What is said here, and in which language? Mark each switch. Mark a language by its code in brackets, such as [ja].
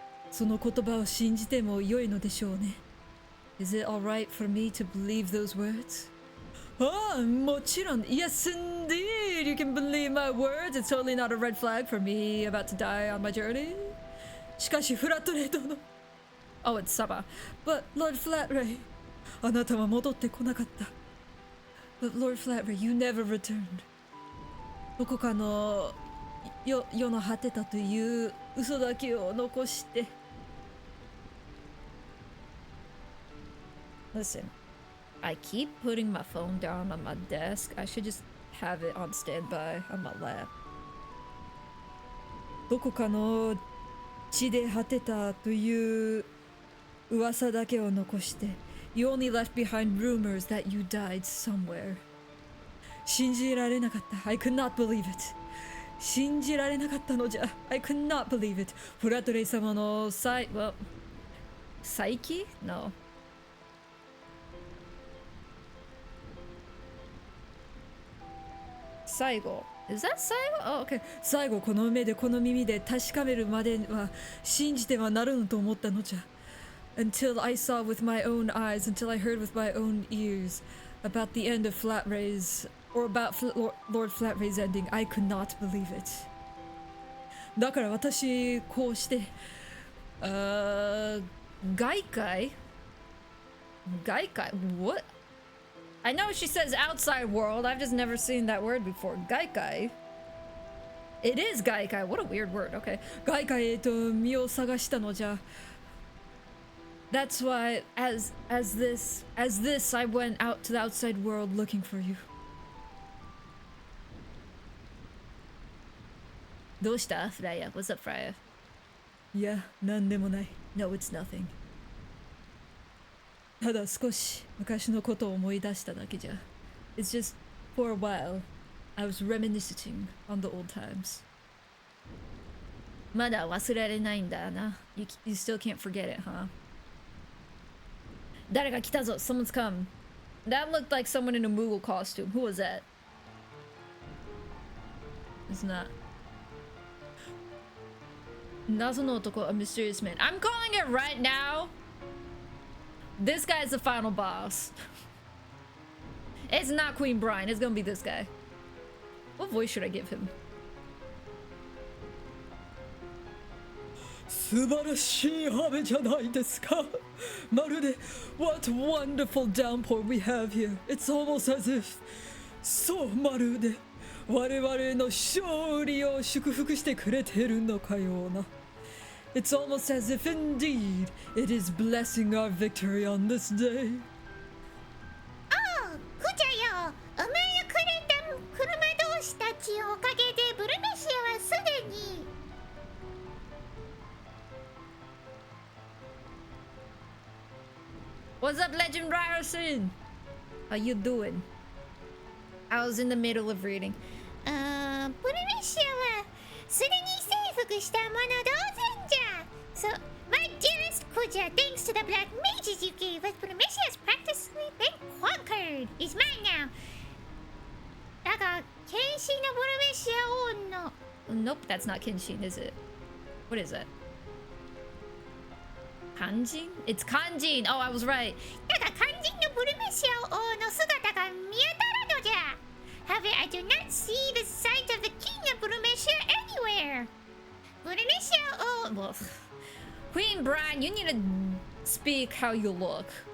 [ja] その言葉を信じても良いのでしょうね。 [en] Is it alright for me to believe those words? [ja] ああ、もちろん。 [en] Yes, indeed. You can believe my words. It's totally not a red flag for me about to die on my journey. [ja] しかし、フラットレイ殿。 [en] Oh, it's Saba. But Lord Flatray, [ja] あなたは戻ってこなかった。 [en] But Lord Flatray, you never returned. [ja] どこかの世の果てたという嘘だけを残して。 [en] Listen, I keep putting my phone down on my desk. I should just have it on standby on my lap. [ja] どこかの地で果てたという噂だけを残して。 [en] You only left behind rumors that you died somewhere. [ja] 信じられなかった。 [en] I could not believe it. [ja] 信じられなかったのじゃ。 [en] I could not believe it. [ja] フラトレイ様の再起 [en] No. 最後 Is that 最後 Oh, okay. [ja] 最後この目でこの耳で確かめるまでは信じてはならぬと思ったのじゃ。 [en] Until I saw with my own eyes, until I heard with my own ears about the end of Flatray's, or about Lord Flatray's ending, I could not believe it. [ja] だから私こうして外界 [en] What? I know she says outside world. I've just never seen that word before. Gaikai. It is Gaikai. What a weird word. Okay. [ja] Gaikai へと身を探したのじゃ。 [en] That's why, as this, I went out to the outside world looking for you. [ja] どうした [en] Freya? What's up, Freya? [ja] いや、なんでもない。 [en] No, it's nothing. [ja] ただ少し昔のことを思い出しただけじゃ。 [en] It's just, for a while, I was reminiscing on the old times. [ja] まだ忘れられないんだな。 [en] You still can't forget it, huh? [ja] 誰か来たぞ [en] Someone's come. That looked like someone in a Moogle costume. Who was that? It's not. [ja] 謎の男 [en] A mysterious man. I'm calling it right now. This guy's the final boss. It's not Queen Brine. It's gonna be this guy. What voice should I give him? [ja] 素晴らしい雨じゃないですか。まるで [en] What wonderful downpour we have here. It's almost as if [ja] そうまるで我々の勝利を祝福してくれてるのかような。 [en] It's almost as if indeed it is blessing our victory on this day. [ja] ああ、クジャよ。お前がくれた車同士たちのおかげでブルメシアはすでに。 [en] What's up, Legend Ryerson? How you doing? I was in the middle of reading. [ja] ブルメシアはすでに征服したもの同然じゃ。 [en] So, my dearest Kuja, thanks to the black mages you gave us, Bulmesia has practically been conquered. It's mine now. [ja] だが、剣士のブルメシア王の [en] Nope, that's not Kenshin, is it? What is that? Kanjin? It's Kanjin! Oh, I was right. [ja] だが肝心のブルメシア王の姿が見当たらぬじゃ。 [en] However, I do not see the sight of the king of Bulmesia anywhere. [ja] Bulmesia王 [en] Well, Queen Brine, you need to speak how you look.